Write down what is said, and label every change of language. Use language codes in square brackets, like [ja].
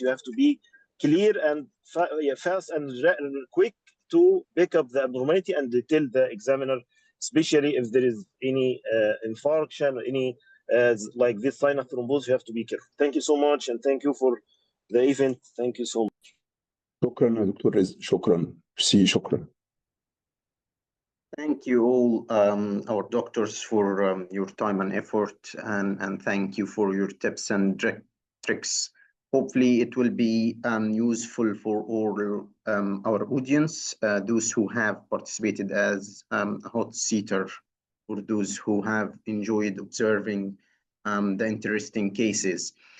[en] You have to be clear and fast and quick to pick up the abnormality and tell the examiner, especially if there is any infarction or any like this sign of thrombosis. You have to be careful. Thank you so much, and thank you for the event. Thank you so much. [ar] شكرا يا دكتور رزق شكرا شكرا [en] Thank you all, our doctors, for your time and effort, and thank you for your tips and tricks. Hopefully, it will be useful for all our audience, those who have participated as a hot seater, or those who have enjoyed observing the interesting cases.